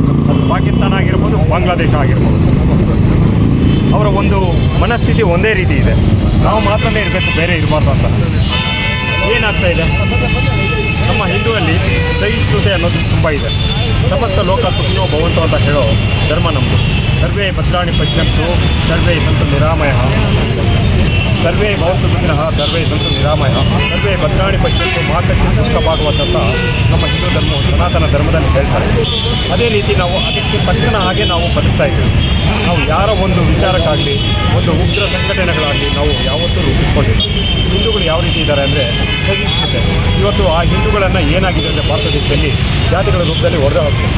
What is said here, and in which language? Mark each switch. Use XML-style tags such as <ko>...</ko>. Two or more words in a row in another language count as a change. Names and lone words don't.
<kn>ಅದು ಪಾಕಿಸ್ತಾನ ಆಗಿರ್ಬೋದು, ಬಾಂಗ್ಲಾದೇಶ ಆಗಿರ್ಬೋದು. ಅವರ ಒಂದು ಮನಸ್ಥಿತಿ ಒಂದೇ ರೀತಿ ಇದೆ. ನಾವು ಮಾತ್ರನೇ ಇರಬೇಕು, ಬೇರೆ ಇರಬಾರ್ದು ಅಂತ. ಏನಾಗ್ತಾ ಇದೆ, ನಮ್ಮ ಹಿಂದೂರಲ್ಲಿ ಸಹಿಷ್ಣುತೆ ಅನ್ನೋದು ತುಂಬ ಇದೆ.</kn> <sa>ಸಮಸ್ತ ಲೋಕ ಸುಖಿನೋ ಭವಂತು</sa> <kn>ಅಂತ ಹೇಳೋ ಧರ್ಮ ನಮ್ಮದು.</kn> <sa>ಸರ್ವೇ ಭದ್ರಾಣಿ ಪಶ್ಯಂತು ಸರ್ವೇ ಸಂತು ನಿರಾಮಯ, ಸರ್ವೇ ಭವಂತು ಸುಖಿನಃ ಸರ್ವೇ ಸಂತು ನಿರಾಮಯ, ಸರ್ವೇ ಭದ್ರಾಣಿ ಪಶ್ಯಂತು</sa> <kn>ಮಾತಕ್ಕೆ ದುಃಖವಾಗುವಂಥ ನಮ್ಮ ಹಿಂದೂ ಧರ್ಮ ಸನಾತನ ಧರ್ಮದಲ್ಲಿ ಹೇಳ್ತಾರೆ. ಅದೇ ರೀತಿ ನಾವು ಅದಕ್ಕೆ ತಕ್ಷಣ ಹಾಗೆ ನಾವು ಬದುಕ್ತಾ ಇದ್ದೀವಿ. ನಾವು ಯಾರ ಒಂದು ವಿಚಾರಕ್ಕಾಗಲಿ ಒಂದು ಉಗ್ರ ಸಂಘಟನೆಗಳಾಗಲಿ ನಾವು ಯಾವತ್ತೂ ರೂಪಿಸ್ಕೊಂಡಿಲ್ಲ. ಹಿಂದೂಗಳು ಯಾವ ರೀತಿ ಇದ್ದಾರೆ ಅಂದರೆ ಸಹಿಷ್ಣುತೆ. ಇವತ್ತು ಆ ಹಿಂದೂಗಳನ್ನು ಏನಾಗಿದೆ ಅಂದರೆ ಭಾರತ ದೇಶದಲ್ಲಿ ಜಾತಿಗಳ ರೂಪದಲ್ಲಿ ಹೊಡೆದು ಹೋಗ್ತದೆ.</kn>